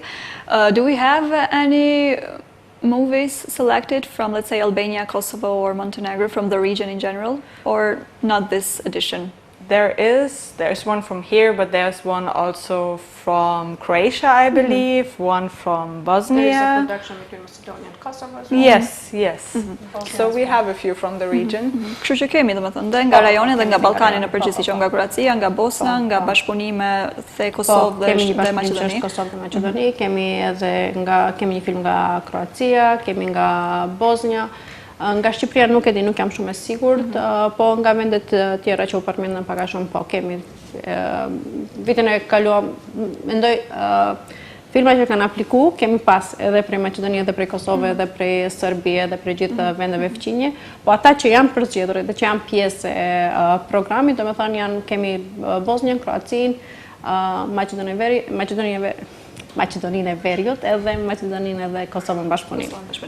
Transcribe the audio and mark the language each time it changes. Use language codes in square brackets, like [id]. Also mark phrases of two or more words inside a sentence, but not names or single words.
[en] Do we have any movies selected from, let's say, Albania, Kosovo, or Montenegro, from the region in general, or not this edition? There's one from here, but there's one also from Croatia, I believe, one from Bosnia. There is a production between Macedonia and Kosovo as well. Yes. So we have a few from the region. [sq] Kështu që kemi, domethënë, dhe nga rajoni dhe nga Ballkani në përgjithësi, që nga Kroacia, nga Bosna, nga bashkëpunime the Kosovë dhe Maqedoni. Kosovë dhe Maqedoni, kemi një film nga Kroacia, kemi nga Bosnia. Nga Shqipëria nuk e di, nuk jam shumë e sigurt, po nga vendet tjera që u përmendën pak a shumë, po kemi vitin e kaluar, mendoj filmat që kanë apliku, kemi pas edhe prej Maqedonie, edhe prej Kosovë, edhe prej Serbie, edhe prej gjithë vendeve fqinje, po ata që janë përzgjedhur dhe që janë pjesë e programit, domethënë kemi Bosnjën, Kroacinë, Maqedoninë e Veriut edhe Maqedoninë edhe Kosovën bashkëpunim.